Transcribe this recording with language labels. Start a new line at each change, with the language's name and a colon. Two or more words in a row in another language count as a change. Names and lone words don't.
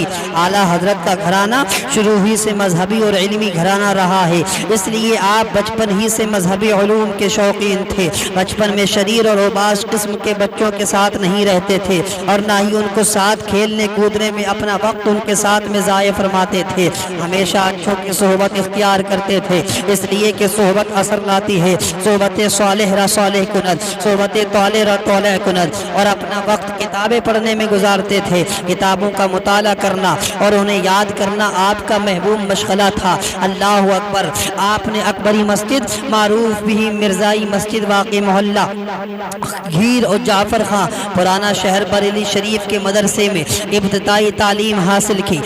Urdu: اعلیٰ حضرت کا گھرانہ شروع ہی سے مذہبی اور علمی گھرانہ رہا ہے، اس لیے آپ بچپن ہی سے مذہبی علوم کے شوقین تھے۔ بچپن میں شریر اور اوباش قسم کے بچوں کے ساتھ نہیں رہتے تھے اور نہ ہی ان کو ساتھ کھیلنے کودنے میں اپنا وقت ان کے ساتھ میں ضائع فرماتے تھے۔ ہمیشہ اچھوں کی صحبت اختیار کرتے تھے، اس لیے کہ صحبت اثر لاتی ہے۔
Persian: صحبت صالح را صالح کند، صحبت طالع را طالع کند،
Urdu: اور اپنا وقت کتابیں پڑھنے میں گزارتے تھے۔ کتابوں کا مطالعہ کرنا اور انہیں یاد کرنا آپ کا محبوب مشغلہ تھا۔ اللہ اکبر۔ آپ نے اکبری مسجد معروف بھی مرزائی مسجد واقع محلہ گھیر اور جعفر خان پرانا شہر بریلی شریف کے مدرسے میں ابتدائی تعلیم حاصل کی۔